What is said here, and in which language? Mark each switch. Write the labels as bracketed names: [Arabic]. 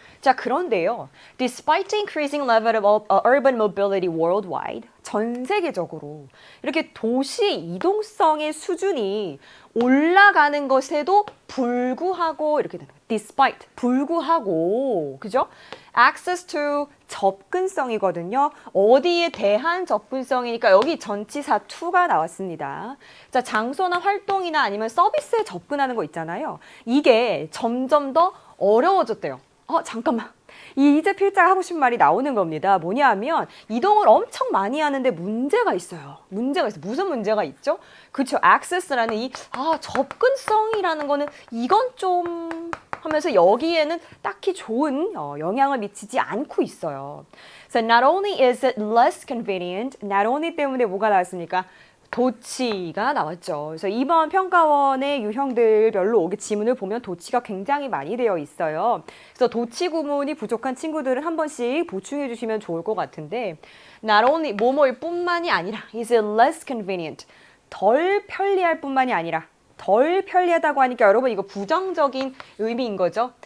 [Korean] 자, 그런데요. [English] Despite increasing level of urban mobility worldwide, [Korean] 전 세계적으로 이렇게 도시 이동성의 수준이 올라가는 것에도 불구하고 이렇게 되는 거예요. Despite, 불구하고, 그죠? [English] Access to, [Korean] 접근성이거든요. 어디에 대한 접근성이니까 여기 전치사 to가 나왔습니다. 자, 장소나 활동이나 아니면 서비스에 접근하는 거 있잖아요. 이게 점점 더 어려워졌대요. 잠깐만. 이제 필자가 하고 싶은 말이 나오는 겁니다. 뭐냐 하면 이동을 엄청 많이 하는데 문제가 있어요. 문제가 있어요. 무슨 문제가 있죠? 그렇죠. access라는 이 접근성이라는 거는 이건 좀 하면서 여기에는 딱히 좋은 영향을 미치지 않고 있어요. [English] So not only is it less convenient, not only [Korean] 때문에 뭐가 나왔습니까? 도치가 나왔죠. 그래서 이번 평가원의 유형들별로 오게 지문을 보면 도치가 굉장히 많이 되어 있어요. 그래서 도치 구문이 부족한 친구들은 한 번씩 보충해 주시면 좋을 것 같은데 not only 뭐뭐일 뿐만이 아니라 [English] is it less convenient, [Korean] 덜 편리할 뿐만이 아니라 덜 편리하다고 하니까 여러분 이거 부정적인 의미인 거죠.